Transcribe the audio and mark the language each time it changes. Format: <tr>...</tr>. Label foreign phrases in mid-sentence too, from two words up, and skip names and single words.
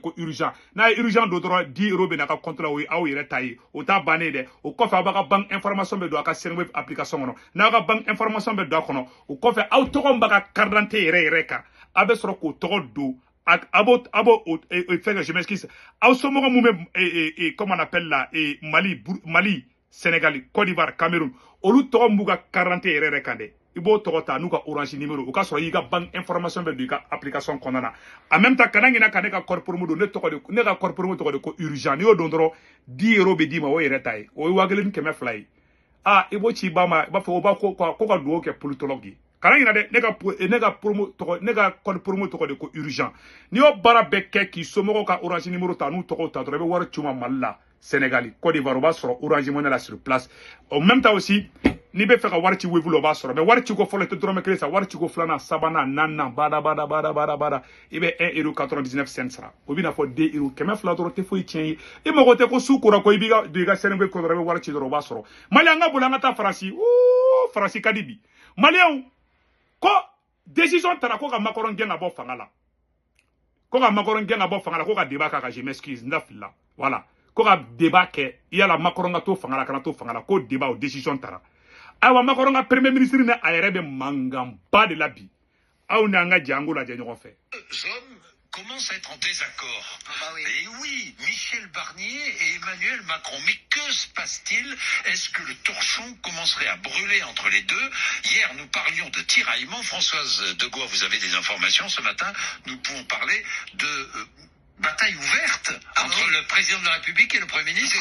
<bm>ko urgent n'a ye urgent don dɔrɔn 10 € bɛ n'a ka compte la o ye aw yɛrɛ ta ye o t'a bannen dɛ o kɔfɛ a b'a ka</bm> <fr>banque information</fr> <bm>bɛ don a ka Senwave application kɔnɔ n'a ka</bm> <fr>banque information</fr> <bm>bɛ don a kɔnɔ o kɔfɛ aw tɔgɔ min b'a ka</bm> <fr>carte d'identité</fr> <bm>yɛrɛ kan a bɛ sɔrɔ k'o tɔgɔ don a b'o fɛn</bm> <fr>que je m'excuse</fr> <bm>aw somɔgɔ mun bɛ</bm> <fr>comment on appelle la</fr> <bm>Mali Sénégal Côte d'Ivoire Cameroun olu tɔgɔ min b'u ka</bm> <fr>carte d'identité</fr> <bm>yɛrɛ kan dɛ i b'o tɔgɔ ta n'u ka orange numéro o ka sɔrɔ i ka banque information bɛ don i ka application kɔnɔna na</bm> <fr>en même temps</fr> <bm>kana ɲina ka ne ka</bm> <fr>code promo</fr> <bm>don ne ka</bm> <fr>code promo</fr> <bm>tɔgɔ de ko urgent n'i y'o don dɔrɔn 10 € bɛ d'i ma o yɛrɛ ta ye o ye 1000 ye i b'o ci i ba ma i b'a fɔ o b'a ko ka dugawu kɛ politologue ye kana ɲina dɛ ne ka</bm> <fr>code promo</fr> <bm>tɔgɔ de ko urgent n'i y'o baara bɛɛ kɛ k'i somɔgɔw ka orange numéro ta n'u tɔgɔw ta dɔrɔn i bɛ wari ci u ma Mali la Sénégal Côte d'Ivoire o b'a sɔrɔ orange money la</bm> <fr>sur place en même temps aussi</fr> <bm>n'i bɛ fɛ ka wari ci Wave la o b'a sɔrɔ mais wari ci ko fɔlɔ i tɛ dɔrɔmɛ kelen sara wari ci ko filanan sabanan naaninan bada i bɛ 1,99 € sara o bɛ na fɔ 2 €100 dɔrɔn tɛ foyi tiɲɛ ye i mago tɛ ko su kora ko i b'i ka don i ka Senwave ko dɔrɔn i bɛ wari ci dɔrɔn o b'a sɔrɔ Mali an ka boli an ka taa Faransi Faransi ka di bi maliyɛnw ko décision tara ko ka Macron gɛn ka bɔ fanga la ko ka débat k'a kan</bm> <fr>je m'excuse</fr> <bm>n da filila voilà ko ka débat kɛ yala Macron ka to fanga la kana to fanga la ko débat o décision tara ayiwa Macron ka</bm> <fr>premier ministre</fr> <bm>ne a yɛrɛ bɛ mankan ba de la bi aw ni an ka jɛ an k'o lajɛ ɲɔgɔn fɛ.</bm> <fr>commencent à être en désaccord. Ah bah oui. Et oui, Michel Barnier et Emmanuel Macron. Mais que se passe-t-il? Est-ce que le torchon commencerait à brûler entre les deux? Hier, nous parlions de tiraillement. Françoise Degois, vous avez des informations ce matin. Nous pouvons parler de bataille ouverte entre le président de la République et le Premier ministre.</fr>